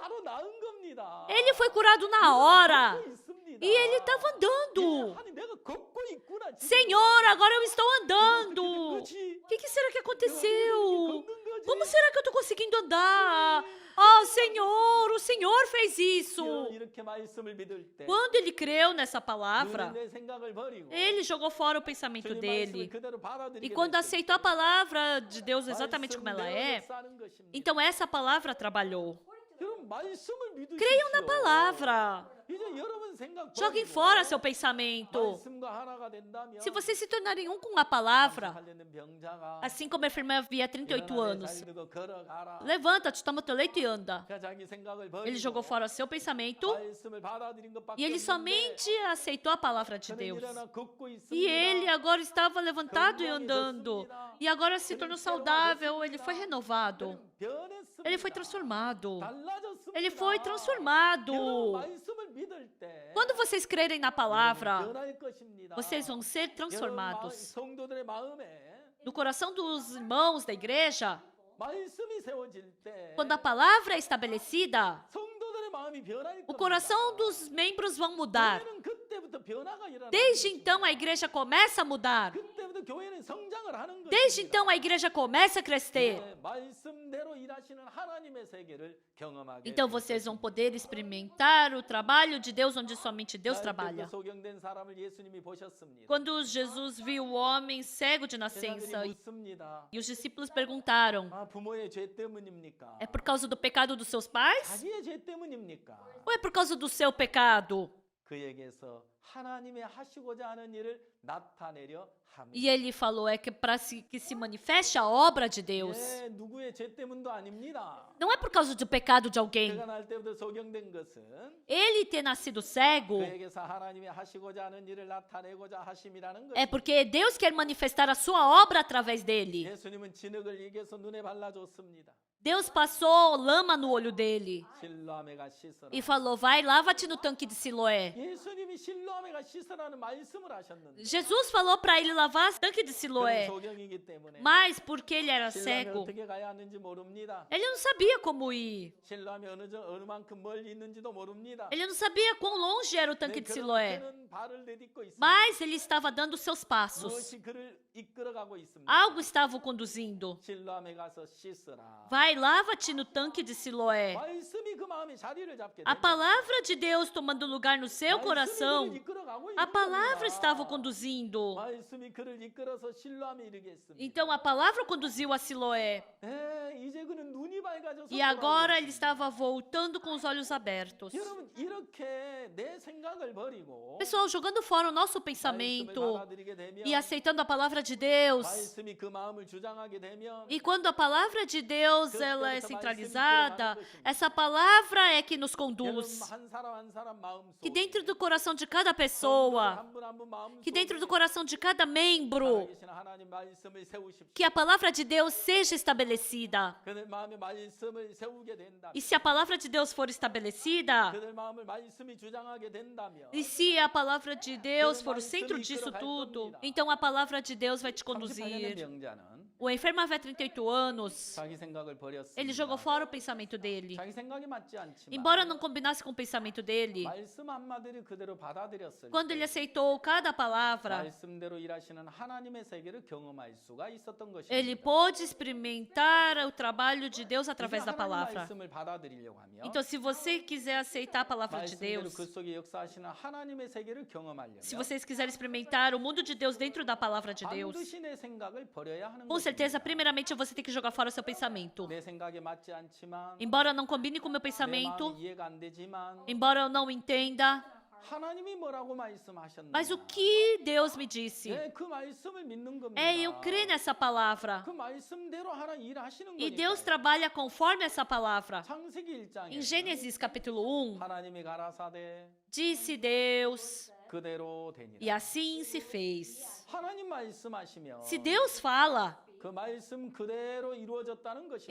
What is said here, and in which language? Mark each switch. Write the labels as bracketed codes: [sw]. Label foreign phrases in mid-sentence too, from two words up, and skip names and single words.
[ko] 바로 나은 겁니다. [pt] ele foi curado na hora. [ko] 걷고 있습니다. [pt] E ele estava andando. [ko] 하나님, 내가 걷고 있구나. 지금. [pt] Senhor, agora eu estou [ko] 내가 [pt] andando. [ko] 그렇게 된 거지. [pt] O que será que [ko] 내가 [pt] aconteceu? [ko] 그렇게 걷는 거지. [pt] Como será que eu estou conseguindo andar? Ah, Senhor, o Senhor fez isso. [ko] 이렇게 말씀을 믿을 때 [pt] Quando ele creu nessa [ko] 누구는 [pt] palavra, [ko] 내 생각을 버리고 [pt] ele jogou fora o pensamento [ko] 주님 말씀을 [pt] dele. [ko] 그대로 받아들이게 [pt] E quando [ko] 됐을 [pt] aceitou a [ko] 때 [pt] palavra de Deus exatamente como ela [ko] 말씀대로 [pt] é, [ko] 역사하는 것입니다. [pt] então essa palavra trabalhou. [ko] 여러분 말씀을 믿으십시오. [pt] Creiam na palavra. [ko] 이제 여러분 생각 [pt] Joguem [ko] 버리고 [pt] fora seu pensamento. [ko] 말씀과 하나가 된다면 [pt] Se vocês se tornarem um com a palavra, [ko] 38년 병자가 [pt] assim como a irmã havia 38 [ko] 일어나 내 [pt] anos, [ko] 자리 들고 걸어가라. [pt] levanta-te, toma teu leite e anda. [ko] 그냥 자기 생각을 버리고 [pt] Ele jogou fora seu pensamento [ko] 말씀을 받아들인 것밖에 [pt] e ele [ko] 없는데 [pt] somente aceitou a palavra de [ko] 그는 [pt] Deus. [ko] 일어나 걷고 있습니다. [pt] E ele agora estava levantado e andando. E agora se tornou saudável, ele foi renovado. [ko] 그는 변했습니다. [pt] Ele foi transformado. [ko] 달라졌습니다. [pt] Ele foi [ko] 여러분 [pt] transformado. [ko] 말씀을 믿을 때 [pt] Quando vocês crerem na palavra, [ko] 변할 것입니다. [pt] vocês vão ser transformados. [ko] 성도들의 마음에 [pt] No coração dos irmãos da igreja, [ko] 말씀이 세워질 때 [pt] quando a palavra é estabelecida, [ko] 성도들의 마음이 변할 [pt] o [ko] 겁니다. [pt] coração dos membros vão mudar. [ko] 교회는 그때부터 변화가 일어나는 [pt] Desde [ko] 것입니다. [pt] então a igreja começa a mudar. [ko] 그때부터 교회는 성장을 하는 [pt] Desde [ko] 것입니다. [pt] então a igreja começa a crescer. [ko] 네, 말씀대로 일하시는 하나님의 세계를 경험하게 [pt] Então [ko] 될 [pt] vocês vão [ko] 것입니다. [pt] poder experimentar o trabalho de Deus onde somente Deus [ko] 그 [pt] trabalha. [ko] 소경된 사람을 예수님이 보셨습니다. [pt] Quando Jesus viu o homem cego de [ko] 제자들이 [pt] nascença [ko] 묻습니다. [pt] e os discípulos perguntaram: [ko] 아, 부모의 죄 때문입니까? [pt] é por causa do pecado dos seus pais? [ko] 자기의 죄 때문입니까? [pt] Ou é por causa do seu pecado? [ko] 그에게서 하나님의 하시고자 하는 일을 나타내려 합니다. [pt] E ele falou: é que para que se manifeste a obra de Deus. [ko] 예, 누구의 죄 때문도 아닙니다. [pt] Não é por causa do pecado de alguém. [ko] 그가 날 때부터 소경된 것은 [pt] Ele ter nascido cego [ko] 그에게서 하나님이 하시고자 하는 일을 나타내고자 하심이라는 [pt] é [ko] 것입니다. [pt] porque Deus quer manifestar a sua obra através dele. [ko] 예수님은 진흙을 이겨서 눈에 발라줬습니다. [pt] Deus passou lama no olho dele [ko] 실로아메가 씻어라. [pt] e falou: vai, lava-te no tanque de Siloé. [ko] 예수님이 실로아메가 씻으라는 말씀을 하셨는데 [pt] Jesus falou para ele lavar o tanque de [ko] 그는 [pt] Siloé, [ko] 소경이기 때문에 [pt] mas porque ele era [ko] 실로아메 [pt] cego, [ko] 어떻게 가야 하는지 모릅니다. [pt] ele não sabia como ir. [ko] 실로아메 어느 만큼 멀리 있는지도 모릅니다. [pt] Ele não sabia quão longe era o tanque de Siloé, [ko] 그는 발을 내딛고 있습니다. [pt] mas ele estava dando seus passos. [ko] 무엇이 그를 이끌어가고 있습니다. [pt] Algo estava o conduzindo. [ko] 실로아메 가서 씻어라. [pt] Vai, lava-te no tanque de Siloé. [ko] 말씀이 그 마음에 자리를 잡게 [pt] A [ko] 됩니다. [pt] palavra de Deus tomando lugar no seu [ko] 말씀이 [pt] coração, [ko] 그를 이끌어가고 [pt] a [ko] 있는 [pt] palavra [ko] 겁니다. [pt] estava o conduzindo. [ko] 말씀이 그를 이끌어서 실로암에 이르게 했습니다. [pt] Então a palavra conduziu a Siloé. [ko] 이제 그는 눈이 밝아져서 [pt] E agora [ko] 돌아오고 [pt] ele [ko] 있습니다. [pt] estava voltando com os olhos abertos. [ko] 여러분 이렇게 내 생각을 버리고 [pt] Pessoal, jogando fora o nosso [ko] 말씀을 [pt] pensamento [ko] 받아들이게 되면 [pt] e aceitando a palavra de Deus. [ko] 말씀이 그 마음을 주장하게 되면 [pt] E quando a palavra de Deus ela é centralizada, essa palavra é que nos [ko] 여러분 [pt] conduz. [ko] 한 사람 한 사람 마음 [pt] Que [ko] 속에 [pt] dentro do coração de cada pessoa, [ko] 한 분 한 분 마음 [pt] que dentro do [ko] 속에 [pt] coração de cada membro, [ko] 살아계신 하나님 말씀을 세우십시오. [pt] que a palavra de Deus seja estabelecida. [ko] 그들 마음에 말씀을 세우게 된다. [pt] E se a palavra de Deus for estabelecida, [ko] 그들 마음을 말씀이 주장하게 된다면 [pt] e se a palavra de Deus for o centro disso tudo, então a palavra de Deus vai te [ko] 38년의 [pt] conduzir. [ko] 명자는 [pt] O enfermo havia 38 anos. [ko] 자기 생각을 버렸습니다. [pt] Ele jogou fora o pensamento dele. [ko] 자기 생각이 맞지 않지만 [pt] Embora não combinasse com o pensamento dele, [ko] 말씀 한마디를 그대로 받아들였을 [pt] quando ele [ko] 때 [pt] aceitou cada palavra, [ko] 말씀대로 일하시는 하나님의 세계를 경험할 수가 있었던 [pt] ele [ko] 것입니다. [pt] pôde experimentar o trabalho de Deus através da [ko] 하나님 [pt] palavra. [ko] 말씀을 받아들이려고 하면 [pt] Então, se você quiser aceitar a palavra de [ko] 말씀대로 [pt] Deus, [ko] 그 속에 역사하시는 하나님의 세계를 경험하려면 [pt] se vocês quiserem experimentar o mundo de Deus dentro da palavra de Deus, [ko] 반드시 내 생각을 버려야 하는 [pt] com certeza, [ko] 것입니다. [pt] primeiramente você tem que jogar fora o seu pensamento. [ko] 내 생각에 맞지 않지만 [pt] Embora eu não combine com o meu [ko] 내 [pt] pensamento, [ko] 마음이 이해가 안 되지만 [pt] embora eu não entenda, [ko] 하나님이 뭐라고 말씀하셨나? [pt] mas o que Deus me disse [ko] 네, 그 말씀을 믿는 겁니다. [pt] é eu crer nessa palavra. [ko] 그 말씀대로 하나님 일하시는 [pt] E [ko] 거니까. [pt] Deus trabalha conforme essa palavra. [ko] 창세기 1장에 [pt] Em Gênesis capítulo 1, [ko] 하나님이 가라사대 [pt] disse Deus, [ko] 그대로 되니라. [pt] e assim se fez. [ko] 하나님 말씀하시면 [pt] Se Deus fala, [ko] 그 말씀 그대로 이루어졌다는 것입니다.